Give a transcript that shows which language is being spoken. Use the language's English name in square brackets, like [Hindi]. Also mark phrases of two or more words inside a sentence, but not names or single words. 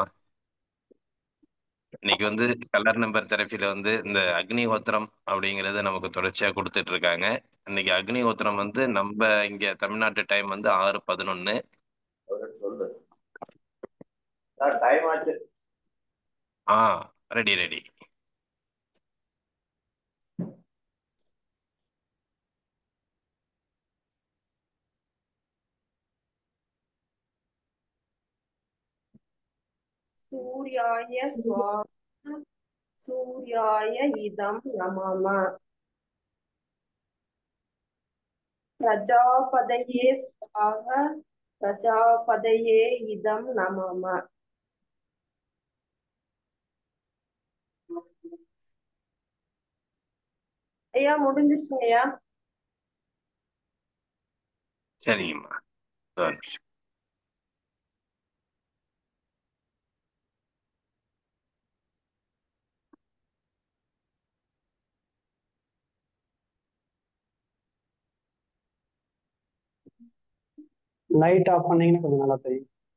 [Tamil] இன்னைக்கு வந்து கலர் நம்பர் தெரப்பில வந்து இந்த அக்னிஹோத்திரம் அப்படிங்கறத நமக்கு தொடர்ச்சியா கொடுத்துட்டு இருக்காங்க. இன்னைக்கு அக்னிஹோத்திரம் வந்து நம்ம இங்க தமிழ்நாட்டு டைம் வந்து 6:11. [English] ஆ ready ready. [Sanskrit] सूर्याय स्वाहा सूर्याय इदं नमः प्रजापतये स्वाहा प्रजापतये इदं नमः [Tamil] ஐயா முடிஞ்சிருச்சுங்கய்யா. சரிங்கம்மா. ஒரு நிமிஷம். [English] light off [Tamil] பண்ணீங்கன்னா கொஞ்சம் நல்லா தெரியும்.